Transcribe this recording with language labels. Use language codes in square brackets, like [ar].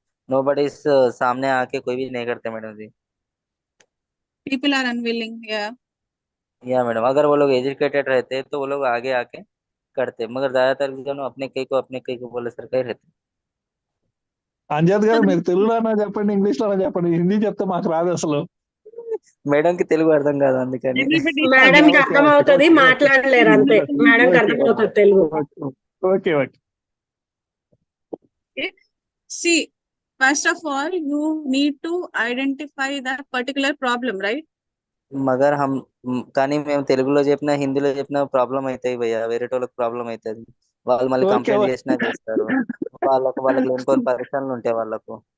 [en] nobody [hi] सामने आके कोई भी नहीं करते madam ji. [en] people are unwilling. [hi] या मैडम, अगर वो लोग एजुकेटेड रहते तो वो लोग आगे आके करते, मगर ज्यादातर जन अपने कई को बोले सर कहीं रहते. [te] అంజద్ గారు మీరు తెలుగులోనా చెప్పండి, ఇంగ్లీష్ లోనా చెప్పండి, హిందీ చెప్తే మాకు రాదు అసలు. మేడం కి తెలుగు అర్థం కాదు అందుకని. మేడం కి అర్థం అవుతుంది, మాట్లాడలేరు అంతే. మేడం కి అర్థం అవుతుంది Telugu. [en] Okay, okay. Okay. See, first of all, you need to identify that particular problem, right? [hi] Magar హమ్ [te] కానీ మేము తెలుగులో చెప్పినా హిందీలో చెప్పినా ప్రాబ్లం అవుతాయి భయ్య, వేరే వాళ్ళకి ప్రాబ్లం అవుతుంది. వాళ్ళు మళ్ళీ [en] Okay, [te] కంప్లైంట్ [en] okay. [te] చేసినా చేస్తారు. వాళ్ళకి లేనిపోని పరిశ్రమలు ఉంటాయి వాళ్ళకు.